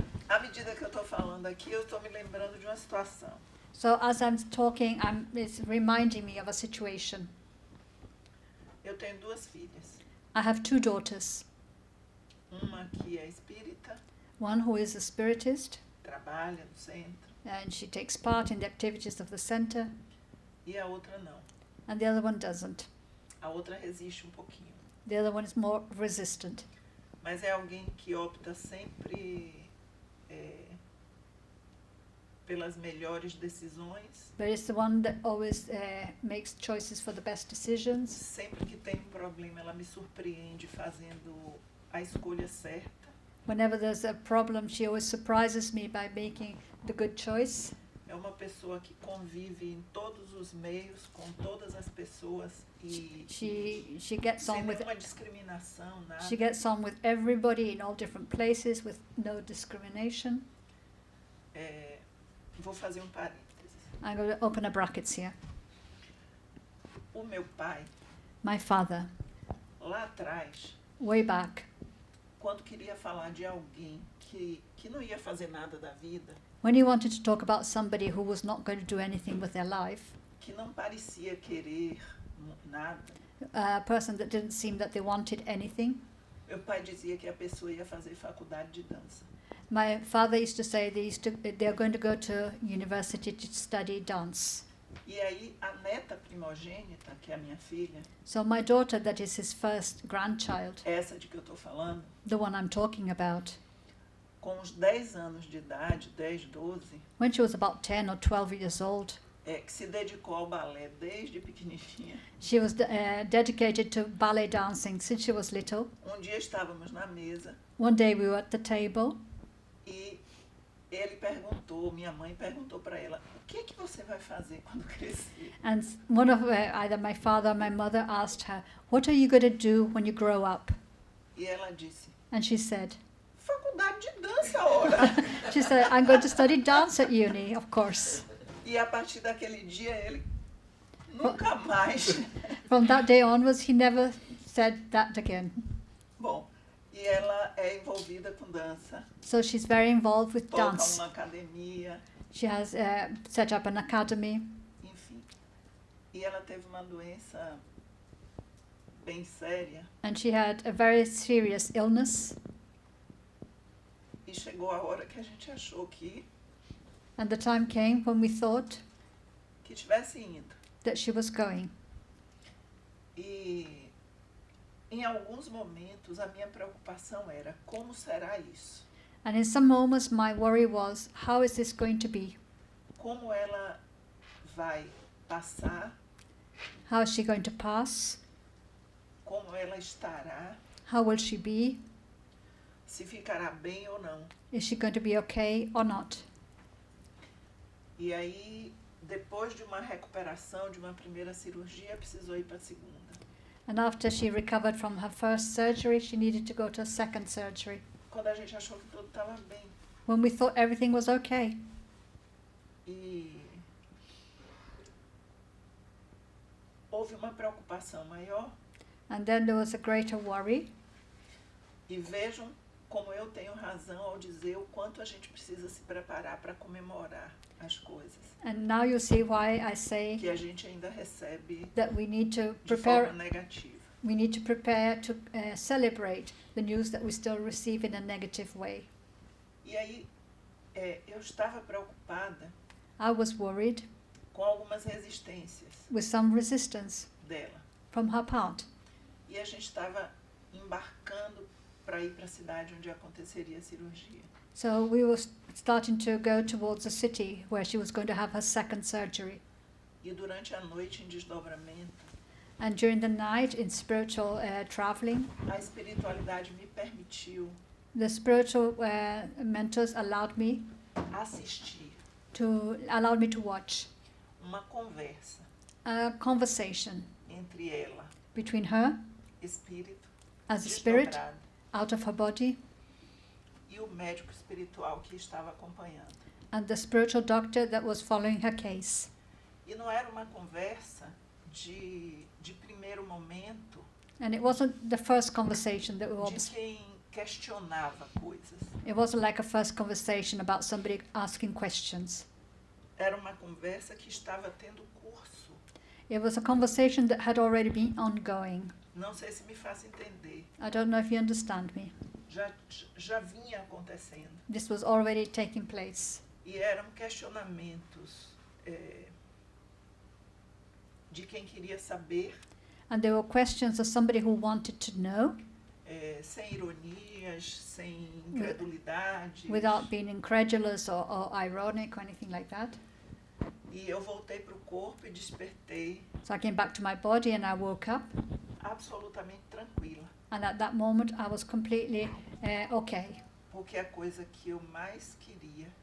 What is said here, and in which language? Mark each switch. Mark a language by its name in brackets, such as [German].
[Portuguese] À medida que eu estou falando aqui, eu estou me lembrando de uma situação. [English] So as I'm talking, it's reminding me of a situation. [Portuguese] Eu tenho duas filhas. [English] I have two daughters. [Portuguese] Uma que é espírita, [English] One who is a spiritist, [Portuguese] trabalha no centro, [English] and she takes part in the activities of the center, [Portuguese] e a outra não. [English] and the other one doesn't. [Portuguese] A outra resiste um pouquinho. [English] The other one is more resistant. [Portuguese] Mas é alguém que opta sempre pelas melhores decisões. [English] But it's the one that always makes choices for the best decisions. [Portuguese] Sempre que tem um problema, ela me surpreende fazendo a escolha certa. [English] Whenever there's a problem, she always surprises me by making the good choice. [Portuguese] É uma pessoa que convive em todos os meios, com todas as pessoas e [English] She gets [Portuguese] sem [English] on with [Portuguese] nenhuma discriminação, nada. [English] she gets on with everybody in all different places with no discrimination. [Portuguese] Vou fazer um parênteses. [English] I'm going to open a brackets here. [Portuguese] O meu pai, [English] My father, [Portuguese] lá atrás, [English] way back, [Portuguese] quando queria falar de alguém que não ia fazer nada da vida, [English] when he wanted to talk about somebody who was not going to do anything with their life, [Portuguese] que não parecia querer nada, [English] a person that didn't seem that they wanted anything, [Portuguese] meu pai dizia que a pessoa ia fazer faculdade de dança. [English] my father used to say they're going to go to university to study dance. [Portuguese] E aí a neta primogênita, que é a minha filha, [English] So my daughter, that is his first grandchild, [Portuguese] essa de que eu estou falando, [English] the one I'm talking about, [Portuguese] com uns 10 anos de idade, 10, 12, [English] when she was about 10 or 12 years old, [Portuguese] que se dedicou ao balé desde pequenininha. [English] she was dedicated to ballet dancing since she was little. [Portuguese] Dia estávamos na mesa [English] One day we were at the table [Portuguese] e ele perguntou, minha mãe perguntou para ela, o que é que você vai fazer quando crescer? [English] and one of either my father or my mother asked her, "What are you going to do when you grow up?" [Portuguese] E ela disse, [English] And she said, [Portuguese] faculdade de dança, ora. [English] she said, "I'm going to study dance at uni, of course." [Portuguese] E a partir daquele dia ele nunca mais. [English] From that day onwards, he never said that again. [Portuguese] Bom, e ela é envolvida com dança, [English] So she's very involved with [Portuguese] toca [English] dance. [Portuguese] uma academia, [English] She has set up an academy, [Portuguese] enfim. E ela teve uma doença bem séria [English] and she had a very serious illness. [Portuguese] e chegou a hora que a gente achou [English] And the time came when we thought [Portuguese] que tivesse indo. [English] that she was going. [Portuguese] E em alguns momentos a minha preocupação era como será isso? [English] And in some moments, my worry was, how is this going to be? [Portuguese] Como ela vai passar? [English] How is she going to pass? [Portuguese] Como ela estará? [English] How will she be? [Portuguese] Se ficará bem ou não? [English] Is she going to be okay or not? [Portuguese] E aí, depois de uma recuperação, de uma primeira cirurgia, precisou ir para a segunda. [English] And after she recovered from her first surgery, she needed to go to a second surgery. [Portuguese] Quando a gente achou que tudo estava bem. [English] When we thought everything was okay. [Portuguese] E houve uma preocupação maior. [English] And then there was a greater worry. [Portuguese] E vejam como eu tenho razão ao dizer o quanto a gente precisa se preparar para comemorar as coisas. [English] And now you see why I say [Portuguese] Que a gente ainda recebe [English] that we need to [Portuguese] de forma [English] prepare. [Portuguese] negativa. [English] We need to prepare to celebrate the news that we still receive in a negative way. [Portuguese] E aí, eu estava preocupada [English] I was worried [Portuguese] com algumas resistências [English] with some resistance [Portuguese] dela. [English] from her part. [Portuguese] E a gente estava embarcando para ir para a cidade onde aconteceria a cirurgia. [English] So we were starting to go towards the city where she was going to have her second surgery. [Portuguese] E durante a noite, em desdobramento, [English] And during the night, in spiritual traveling, [Portuguese] a espiritualidade me permitiu [English] the spiritual mentors allowed me [Portuguese] assistir [English] to watch [Portuguese] uma conversa [English] a conversation [Portuguese] entre ela, [English] between her [Portuguese] espírito, [English] as a spirit [Portuguese] desdobrado, [English] out of her body [Portuguese] e o médico espiritual que estava acompanhando. [English] and the spiritual doctor that was following her case. [Portuguese] E não era uma conversa de primeiro momento [English] And it wasn't the first conversation that we were. [Portuguese] de quem questionava coisas. [English] It wasn't like a first conversation about somebody asking questions. [Portuguese] Era uma conversa que estava tendo curso. [English] It was a conversation that had already been ongoing. [Portuguese] Não sei se me faço entender. [English] I don't know if you understand me. [Portuguese] Já vinha acontecendo. [English] This was already taking place. [Portuguese] E eram questionamentos de quem queria saber, [English] And there were questions of somebody who wanted to know [Portuguese] sem ironias, sem incredulidade. [English] without being incredulous or ironic or anything like that. [Portuguese] E eu voltei para o corpo e despertei [English] So I came back to my body and I woke up. [Portuguese] absolutamente tranquila. [English] And at that moment I was completely okay. [Portuguese] Porque a coisa que eu mais queria,